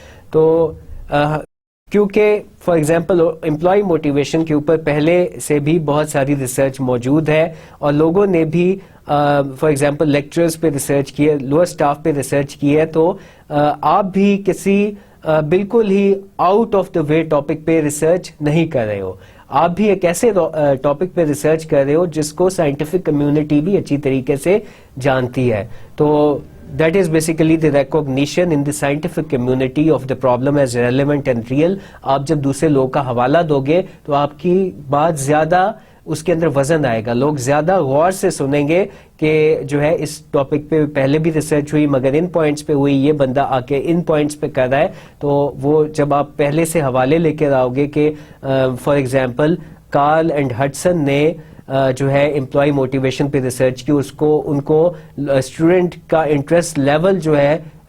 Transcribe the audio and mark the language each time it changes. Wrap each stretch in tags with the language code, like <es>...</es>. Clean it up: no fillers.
<ur>تو کیونکہ</ur> <en>for example</en> <ur>employee motivation کے اوپر پہلے سے بھی بہت ساری ریسرچ موجود ہے اور لوگوں نے بھی فار ایگزامپل لیکچرز پہ ریسرچ کی ہے, لوور اسٹاف پہ ریسرچ کی ہے, تو آپ بھی کسی بالکل ہی</ur> <en>out of the way</en> <ur>topic پہ ریسرچ نہیں کر رہے ہو, آپ بھی ایک ایسے ٹاپک پہ ریسرچ کر رہے ہو جس کو سائنٹیفک کمیونٹی بھی اچھی طریقے سے جانتی ہے.</ur> <en>تو that is basically the recognition in the scientific community of the problem as relevant and real.</en> <ur>آپ جب دوسرے لوگوں کا حوالہ دو گے تو آپ کی بات زیادہ اس کے اندر وزن آئے گا, لوگ زیادہ غور سے سنیں گے کہ جو ہے اس ٹاپک پہ پہلے بھی ریسرچ ہوئی مگر ان پوائنٹس پہ ہوئی, یہ بندہ آ کے ان پوائنٹس پہ کر رہا ہے. تو وہ جب آپ پہلے سے حوالے لے کے آؤ گے کہ</ur> <en>for example</en> <ur>Karl and Hudson نے جو ہے امپلائی موٹیویشن پہ ریسرچ کی, ان کو اسٹوڈنٹ کا انٹرسٹ لیول جو ہے</ur>